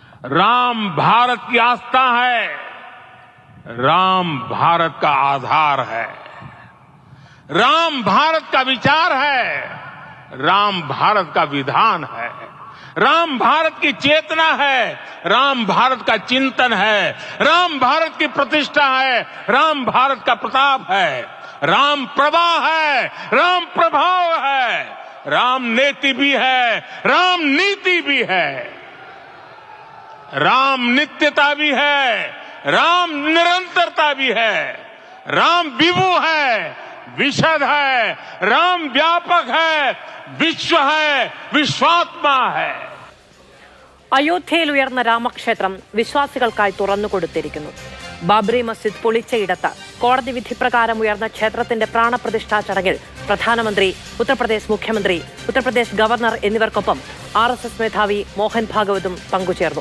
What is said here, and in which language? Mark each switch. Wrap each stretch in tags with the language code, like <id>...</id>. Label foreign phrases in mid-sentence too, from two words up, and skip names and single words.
<hi>राम भारत की आस्था है, राम भारत का आधार है, राम भारत का विचार है, राम भारत का विधान है, राम भारत की चेतना है, राम भारत का चिंतन है, राम भारत की प्रतिष्ठा है, राम भारत का प्रताप है, राम प्रवाह है, राम प्रभाव है, राम नेति भी है, राम नीति भी है, राम नित्यता भी है, राम निरंतरता भी है, राम विभु है, विशद है, राम व्यापक है, विश्व है, विश्वात्मा है.</hi> <ml>അയോധ്യയിൽ ഉയർന്ന രാമക്ഷേത്രം വിശ്വാസികൾക്കായി തുറന്നുകൊടുത്തിരിക്കുന്നു. ബാബറി മസ്ജിദ് പൊളിച്ചയിടത്ത് കോടതി വിധി പ്രകാരം ഉയർന്ന ക്ഷേത്രത്തിന്റെ പ്രാണപ്രതിഷ്ഠാ ചടങ്ങിൽ പ്രധാനമന്ത്രി, ഉത്തർപ്രദേശ് മുഖ്യമന്ത്രി, ഉത്തർപ്രദേശ് ഗവർണർ എന്നിവർക്കൊപ്പം RSS മേധാവി മോഹൻ ഭാഗവതും പങ്കുചേർന്നു.</ml>